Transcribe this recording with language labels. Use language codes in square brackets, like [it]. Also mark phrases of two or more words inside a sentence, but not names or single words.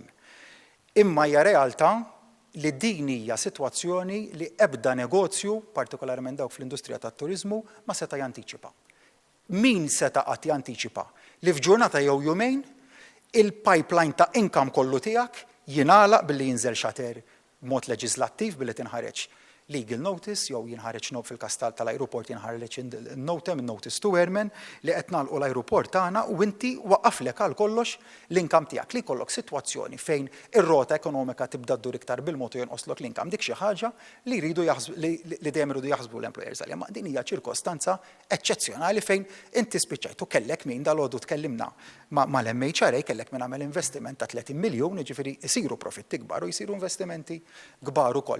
[mt] Imma hija realtà li din hija sitwazzjoni li ebda negozju, partikolarment dawk fl-industrija tat-turiżmu, ma seta' jantiċipa. Min seta' qatt jantiċipa li f'ġurnata jew jumejn il-pipeline ta' income kollu tiegħek jingħalaq billi jinżel xater b'mod leġislattiv billi tinħareġ [en] legal notice, [mt] jew jinħareġ fil-kastal tal-aeroport jinħareġ [en] notice to airmen [mt] li qed nagħlqu l-aeroport tagħna u inti waqqaflek għal kollox l-inkam tiegħek li jkollok sitwazzjoni fejn ir-rota ekonomika tibda ddur iktar bil-mod u jonqoslok l-inkam. Dik xi ħaġa li jridu li dejjem iridu jaħsbu l-employers għalija. Ma din hija ċirkostanza eċċezzjonali fejn inti spiċċajtu kellek min dal-għodu tkellimna mal-MHRA kellek min għamel investiment ta' 30 miljun, jiġifieri jsiru profitti kbar u jsiru investimenti kbar ukoll.